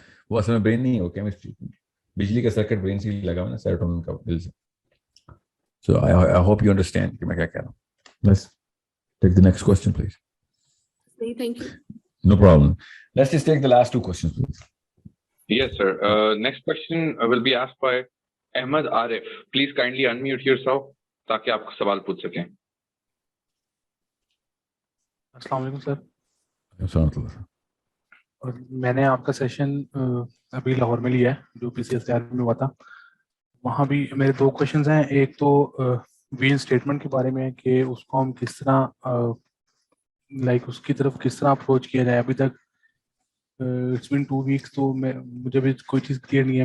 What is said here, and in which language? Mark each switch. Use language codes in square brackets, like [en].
[ur] وہ اصل میں برین نہیں ہے, وہ کیمسٹری, بجلی کا سرکٹ برین سے لگا ہوا نا, سیروٹونن کا دل سے. [en] So I hope you understand [ur] کہ میں کیا کہہ رہا ہوں. [en] Let's take the next question please. Thank you. No problem. Let's just take the last 2 questions please. Yes, sir. Next question will be asked by Ahmed Arif. Please kindly unmute yourself [ur] تاکہ آپ سوال پوچھ سکیں. السلام علیکم سر. السلام علیکم. اور میں نے آپ کا سیشن ابھی لاہور میں لیا ہے جو PCSR میں ہوا تھا. وہاں بھی میرے 2 کویشچنز ہیں. ایک تو وی اسٹیٹمنٹ کے بارے میں کہ اس کو ہم کس طرح لائک اس کی طرف کس طرح اپروچ کیا جائے. ابھی تک [en] it's been 2 weeks, [ur] تو مجھے بھی کوئی چیز کلیئر نہیں ہے.